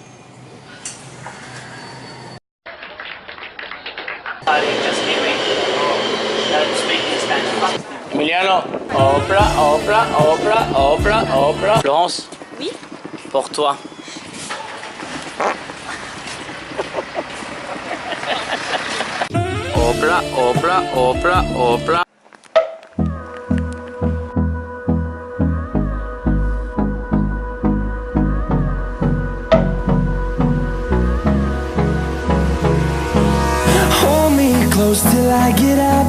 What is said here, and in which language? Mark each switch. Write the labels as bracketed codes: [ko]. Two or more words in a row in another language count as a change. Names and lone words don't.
[fr] Emiliano, hopla, hopla, hopla, hopla, hopla. Florence? Oui? Pour toi. Hopla, hopla, hopla, hopla. [en] Hold me close till I get up.